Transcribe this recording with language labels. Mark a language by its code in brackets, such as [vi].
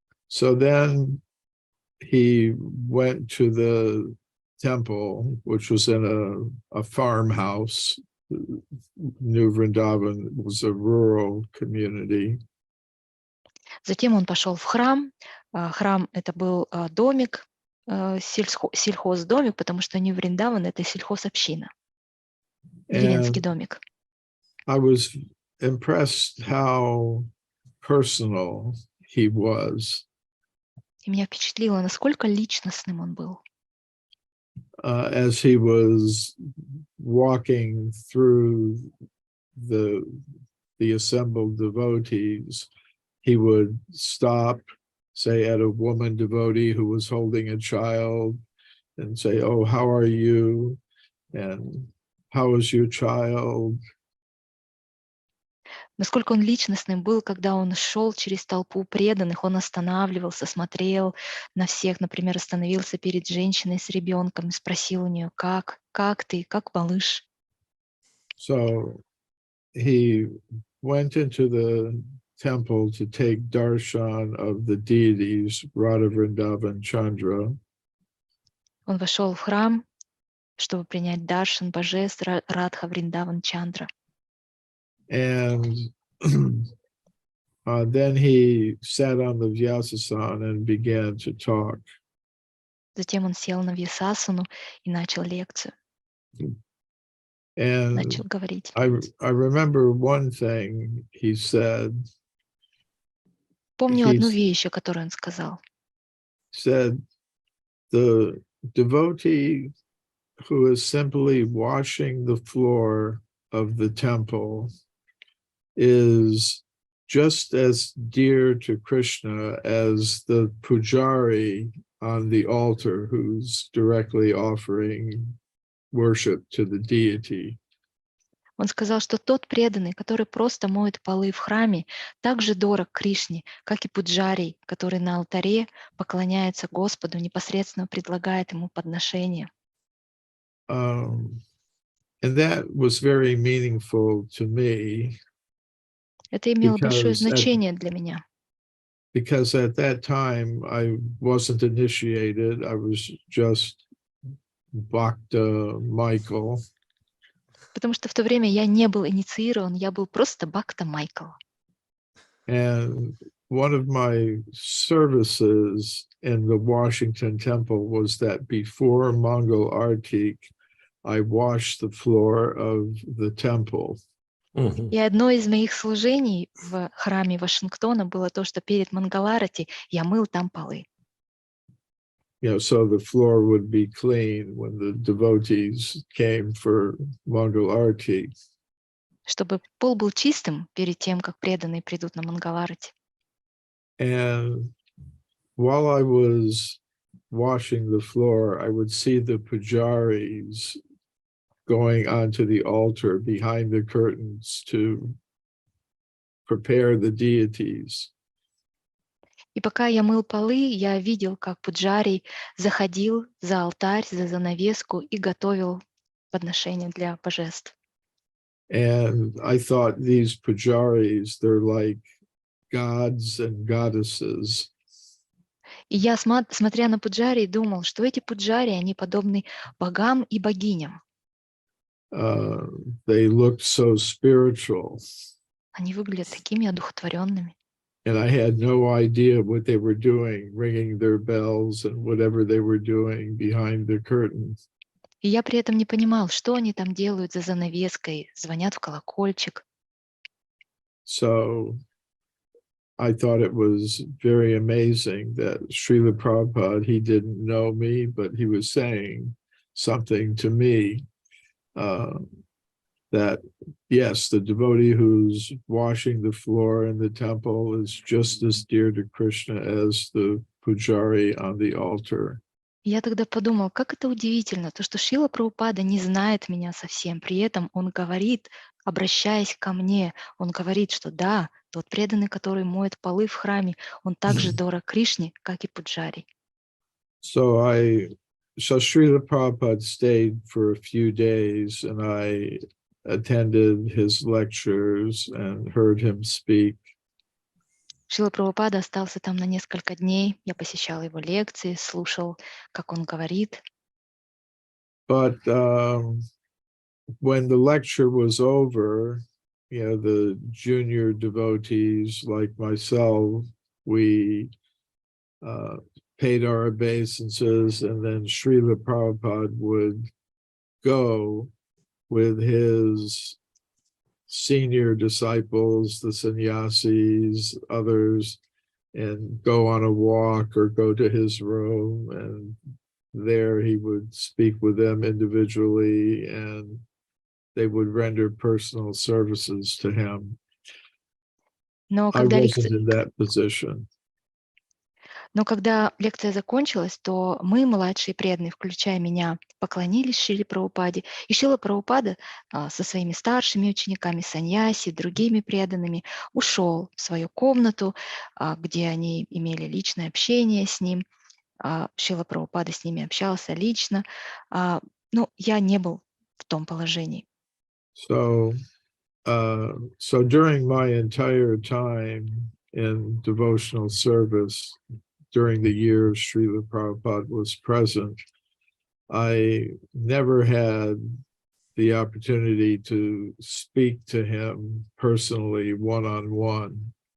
[en] So then he went to the temple, which was in a farmhouse. New Vrindavan was a rural community. [ru] Затем он пошел в храм. Храм — это был домик, сельхоздомик, потому что Нью-Вриндаван — это сельхозобщина, деревенский домик. [en] I was impressed how personal he was. [ru] И меня впечатлило, насколько личностным он был. [en] As he was walking through the assembled devotees, he would stop, say, at a woman devotee who was holding a child, and say, oh, how are you? And how is your child? [ru] Насколько он личностным был, когда он шел через толпу преданных, он останавливался, смотрел на всех, например, остановился перед женщиной с ребенком и спросил у нее, как ты, как малыш? [en] So he went into the temple to take darshan of the deities, Radha, Vrindavan, Chandra. [ru] Он вошел в храм, чтобы принять даршан божеств Радха, Вриндаван, Чандра. [en] And then he sat on the Vyasasana and began to talk. [ru] Затем он сел на вьясасану и начал лекцию, [en] And [ru] начал говорить. [en] I remember one thing he said. [ru] Помню одну вещь, которую он сказал. [en] Said, the devotee who is simply washing the floor of the temple is just as dear to Krishna as the pujari on the altar who's directly offering worship to the deity. [ru] Он сказал, что тот преданный, который просто моет полы в храме, так же дорог Кришне, как и пуджарий, который на алтаре поклоняется Господу, непосредственно предлагает ему подношение. [en] And that was very meaningful to me. [ru] Это имело большое значение для меня. [en] Because at that time I wasn't initiated, I was just Bhakta Michael. [ru] Потому что в то время я не был инициирован, я был просто Бхакта Майкл. [en] And one of my services in the Washington Temple was that before Mangal Artik, I washed the floor of the temple. [ru] И одно из моих служений в храме Вашингтона было то, что перед Мангаларати я мыл там полы. [en] You know, so the floor would be clean when the devotees came for Mangal Arati. [ru] Чтобы пол был чистым перед тем, как преданные придут на Мангаларати. [en] And while I was washing the floor, I would see the pujaris going onto the altar behind the curtains to prepare the deities. [ru] И пока я мыл полы, я видел, как пуджарий заходил за алтарь, за занавеску и готовил подношения для божеств. [en] And I thought these pujaris, they're like gods and goddesses. [ru] И я, смотря на пуджари, думал, что эти пуджари, они подобны богам и богиням. [en] They looked so spiritual. [ru] Они выглядят такими одухотворенными. [en] And I had no idea what they were doing, ringing their bells and whatever they were doing behind the curtain. [ru] И я при этом не понимал, что они там делают за занавеской, звонят в колокольчик. [en] So I thought it was very amazing that Srila Prabhupada, he didn't know me, but he was saying something to me that, yes, the devotee who's washing the floor in the temple is just as dear to Krishna as the pujari on the altar. [ru] Я тогда подумал, как это удивительно, то, что Шрила Прабхупада не знает меня совсем. При этом он говорит, обращаясь ко мне, он говорит, что да, тот преданный, который моет полы в храме, он так же дорог Кришне, как и пуджари. [en] So Srila Prabhupada stayed for a few days and I attended his lectures and heard him speak. [ru] Шрила Прабхупада остался там на несколько дней. Я посещал его лекции, слушал, как он говорит. [en] But when the lecture was over, you know, the junior devotees like myself, we paid our obeisances, and then Srila Prabhupada would go with his senior disciples, the sannyasis, others, and go on a walk or go to his room, and there he would speak with them individually and they would render personal services to him. [ru] Но [en] I wasn't in that position. [ru] Но когда лекция закончилась, то мы, младшие преданные, включая меня, поклонились Шриле Прабхупаде. И Шрила Прабхупада со своими старшими учениками, саньяси, другими преданными ушел в свою комнату, где они имели личное общение с ним. Шрила Прабхупада с ними общался лично. Но я не был в том положении. [en] So during my entire time in devotional service, during the years Srila Prabhupada was present, I never had the opportunity to speak to him personally, one-on-one.